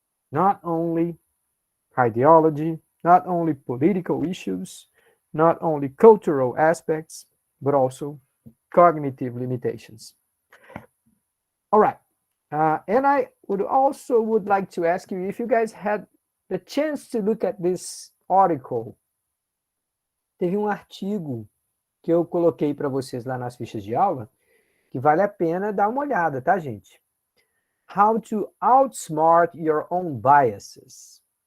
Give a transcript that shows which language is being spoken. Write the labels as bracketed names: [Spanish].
[English] Not only ideology, not only political issues, not only cultural aspects, but also cognitive limitations. All right. And I would like to ask you if you guys had the chance to look at this article. [Portuguese] Teve um artigo que eu coloquei para vocês lá nas fichas de aula, que vale a pena dar uma olhada, tá, gente? [English] How to outsmart your own biases.